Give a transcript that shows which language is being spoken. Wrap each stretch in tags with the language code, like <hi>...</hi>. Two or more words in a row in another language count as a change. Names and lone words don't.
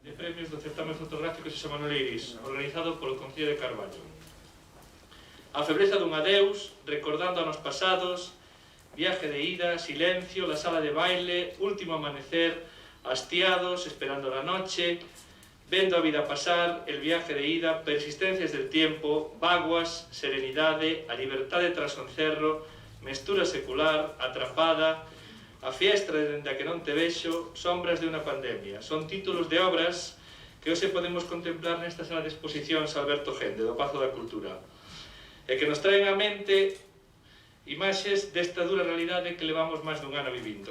<gl>premios do certame fotográfico Xosé Manuel Eirís, organizado polo Concello de Carballo. A febreza dun adeus, recordando anos pasados, viaje de ida, silencio, la sala de baile, último amanecer, hastiados, esperando la noche, vendo a vida pasar, el viaje de ida, persistencias del tiempo, vaguas, serenidade, a liberdade tras un cerro, mestura secular, atrapada, a fiestra dende a que non te vexo, sombras de unha pandemia. Son títulos de obras que hoxe podemos contemplar nesta sala de exposicións Alberto Gende, do Pazo da Cultura, e que nos traen á mente imaxes desta dura realidade que levamos máis dun ano vivindo.</gl>